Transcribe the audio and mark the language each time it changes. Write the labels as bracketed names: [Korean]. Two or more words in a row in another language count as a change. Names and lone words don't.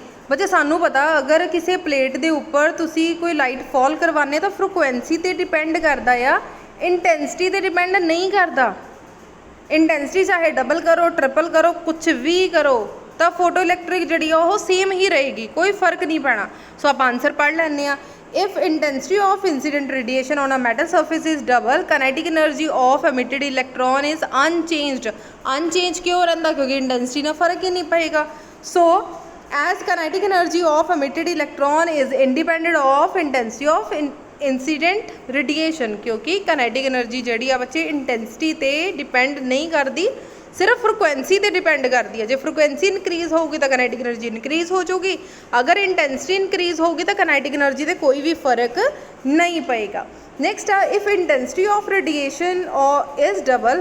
[Punjabi] ਬੱਚੇ ਸਾਨੂੰ ਪਤਾ ਅਗਰ ਕਿਸੇ ਪਲੇਟ ਦੇ ਉੱਪਰ ਤੁਸੀਂ ਕੋਈ [English] light fall [Punjabi] ਕਰਵਾਉਂਦੇ ਤਾਂ ਫ੍ਰੀਕੁਐਂਸੀ 'ਤੇ ਡਿਪੈਂਡ ਕਰਦਾ ਆ, ਇੰਟੈਂਸਿਟੀ 'ਤੇ ਡਿਪੈਂਡ ਨਹੀਂ ਕਰਦਾ। ਇੰਟੈਂਸਿਟੀ ਚਾਹੇ ਡਬਲ ਕਰੋ, ਟ੍ਰਿਪਲ ਕਰੋ, ਕੁਛ ਵੀ ਕਰੋ ਤਾਂ [English] photo electric [Punjabi] ਜਿਹੜੀ ਆ ਉਹ ਸੇਮ ਹੀ ਰਹੇਗੀ, ਕੋਈ ਫਰਕ ਨਹੀਂ ਪੈਣਾ। ਸੋ ਆਪਾਂ ਆਨਸਰ ਪੜ੍ਹ ਲੈਂਦੇ ਹਾਂ। [English] if intensity of incident radiation on a metal surface is double, kinetic energy of emitted electron is unchanged। [Hindi] unchanged क्यों रहता, क्योंकि इंटेंसिटी ना फर्क ही नहीं पड़ेगा। [English] so as kinetic energy of emitted electron is independent of intensity of incident radiation, [Hindi] क्योंकि [English] kinetic energy [Punjabi] ਜਿਹੜੀ ਆ ਬੱਚੇ [Hindi] इंटेंसिटी ਤੇ डिपेंड नहीं करती, सिर्फ फ्रिक्वेंसी ते डिपेंड करती है। जो [English] frequency increase [Hindi] होगी तो [English] kinetic energy increase [Hindi] हो जाएगी, अगर [English] intensity increase [Hindi] होगी तो [English] kinetic energy [Hindi] से कोई भी फर्क नहीं पएगा। [English] नैक्सट आ, if intensity of radiation is double.